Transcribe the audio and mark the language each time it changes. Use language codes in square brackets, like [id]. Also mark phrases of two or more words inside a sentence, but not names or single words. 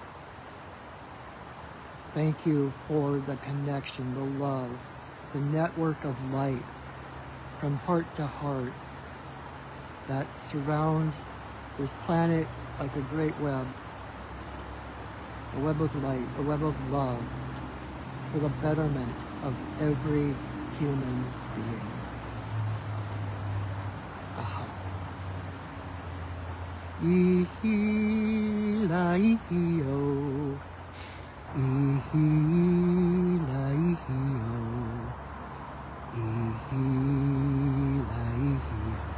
[en] Thank you for the connection, the love, the network of light from heart to heart that surrounds this planet like a great web, a web of light, a web of love for the betterment of every human being. Aha. Ihi-la-ihi-o. Ihi-la-ihi-o. Ihi-la-ihi-o.